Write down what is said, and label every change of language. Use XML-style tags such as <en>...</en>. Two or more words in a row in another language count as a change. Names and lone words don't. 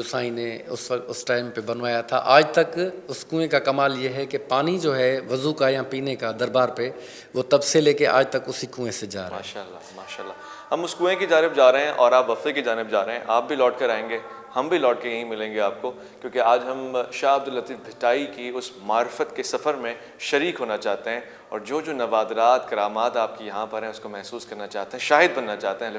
<ur>سائیں نے اس ٹائم پہ بنوایا تھا۔ آج تک اس کنویں کا کمال یہ ہے کہ پانی جو ہے وضو کا یا پینے کا دربار پہ، وہ تب سے لیکے آج تک اسی کنویں سے جا رہا ہے. ماشاءاللہ ماشاءاللہ. ہم اس کنویں کی جانب جا رہے ہیں اور آپ وقفے کی جانب جا رہے ہیں۔ آپ بھی لوٹ کر آئیں گے، ہم بھی لوٹ کے یہیں ملیں گے آپ کو، کیونکہ آج ہم شاہ عبداللطیف بھٹائی کی اس معرفت کے سفر میں شریک ہونا چاہتے ہیں اور جو نوادرات، کرامات آپ کی یہاں پر ہیں اس کو محسوس کرنا چاہتے ہیں، شاہد بننا چاہتے ہیں.</ur>